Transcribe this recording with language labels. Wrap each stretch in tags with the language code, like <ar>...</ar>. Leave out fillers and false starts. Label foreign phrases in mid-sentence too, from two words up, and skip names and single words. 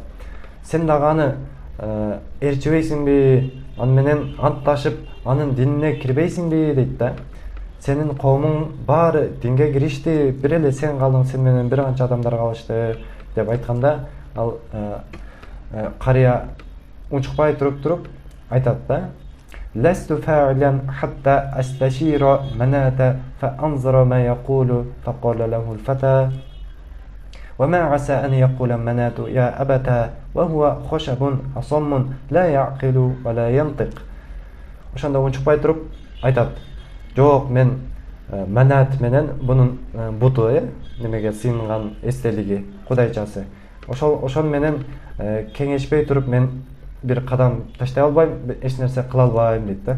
<ky>Сен дагы аны ээрчибейсиңби, аны менен антташып, анын динине кирбейсиңби дейт да. Сенин коомуң баары динге киришти, бир эле сен калдың, сен менен бир канча адамдар калышты деп айтканда, ал карыя унчукпай туруп айтат да.</ky> <ar>لست فاعلا حتى أستشير مناة فأنظر ما يقول فقال له الفتى وما عسى أن يقول مناة يا أبتا وهو خشب أصم لا يعقل ولا ينطق.</ar> <ky>Ошондо унчукпай туруп айтат, жок мен манат менен бунун буту немеге сыйынган эстелиги кудайчасы, ошол менен кеңешпей туруп мен бир кадам таштай албайм, эч нерсе кыла албайм дейт да.</ky>